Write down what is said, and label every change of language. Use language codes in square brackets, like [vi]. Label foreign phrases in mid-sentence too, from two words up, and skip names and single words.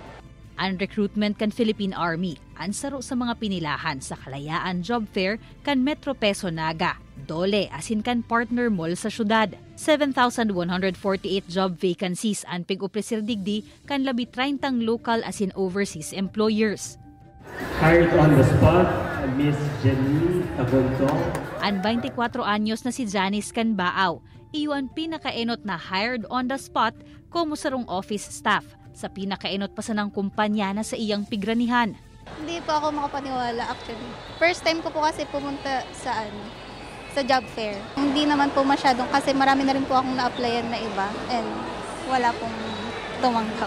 [bik] Ang recruitment kan Philippine Army, ang saro sa mga pinilahan sa Kalayaan Job Fair kan Metro Peso Naga, Dole asin kan partner mall sa syudad. 7,148 job vacancies ang pig-opresir digdi kan labi 30 local asin overseas employers. [en] Hired on the spot, Miss Jenny Tagontong. [bik] Ang 24 anyos na si Janice Canbaaw, iyon pinakaenot na hired on the spot como sarong office staff sa pinakaenot pa sa ng kumpanya na sa iyang pigranihan. [tl] Hindi po ako makapaniwala actually. [en] First time [tl] ko po kasi pumunta sa job fair. Hindi naman po masyadong kasi marami na rin po akong na-applyan na iba and wala pong tumanggap.